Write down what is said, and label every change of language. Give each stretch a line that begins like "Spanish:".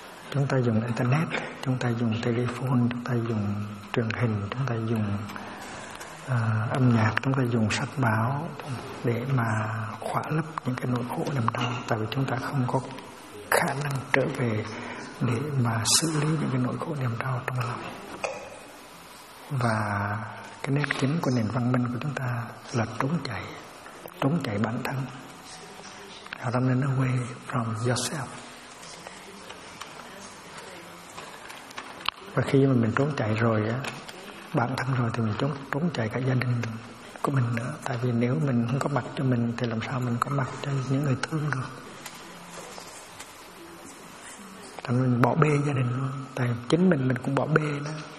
Vietnamese: Chúng ta dùng Internet, chúng ta dùng telephone, chúng ta dùng truyền hình, chúng ta dùng âm nhạc, chúng ta dùng sách báo để mà khỏa lấp những cái nỗi khổ niềm đau. Tại vì chúng ta không có khả năng trở về để mà xử lý những cái nỗi khổ niềm đau trong lòng. Và cái nét chính của nền văn minh của chúng ta là trốn chạy bản thân.
English: Running away from yourself.
Vietnamese: Và khi mà mình trốn chạy rồi á, bản thân rồi thì mình trốn chạy cả gia đình của mình nữa. Tại vì nếu mình không có mặt cho mình thì làm sao mình có mặt cho những người thương được. Tại mình bỏ bê gia đình luôn. Tại chính mình cũng bỏ bê đó.